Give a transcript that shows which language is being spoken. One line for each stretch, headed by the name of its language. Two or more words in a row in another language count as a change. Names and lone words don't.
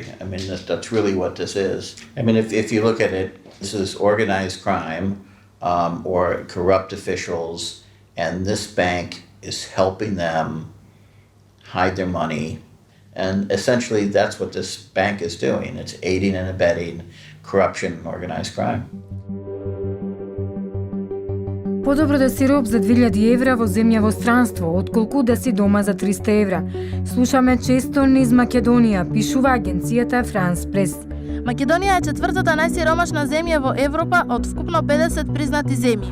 English: I mean, that's really what this is. I mean, if you look at it, this is organized crime or corrupt officials, and this bank is helping them hide their money. And essentially, that's what this bank is doing. It's aiding and abetting corruption and organized crime.
Macedonian: Подобро да си роб за 2000 евра во земја во странство, отколку да си дома за 300 евра. Слушаме често низ Македонија, пишува агенцијата France Press. Македонија е четвртата најсиромашна земја во Европа од вкупно 50 признати земји.